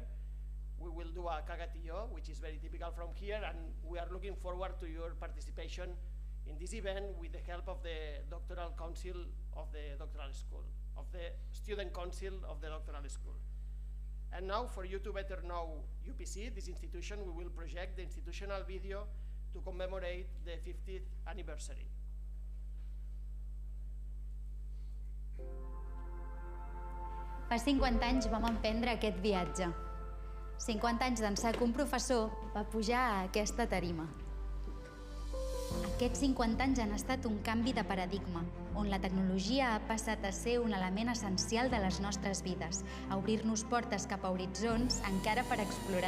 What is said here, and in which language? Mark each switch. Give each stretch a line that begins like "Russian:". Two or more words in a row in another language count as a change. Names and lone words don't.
English: We will do a cagatillo, which is very typical from here, and we are looking forward to your participation in this event with the help of the Doctoral Council of the Doctoral School, of the Student Council of the Doctoral School. And now, for you to better know UPC, this institution, we will project the institutional video to commemorate the 50th anniversary.
Catalan: Fa 50 anys vam emprendre aquest viatge. 50 anys d'ençà que un professor va pujar a aquesta tarima. Aquests 50 anys han estat un canvi de paradigma, on la tecnologia ha passat a ser un element essencial de les nostres vides, a obrir-nos portes cap a horitzons encara per explorar.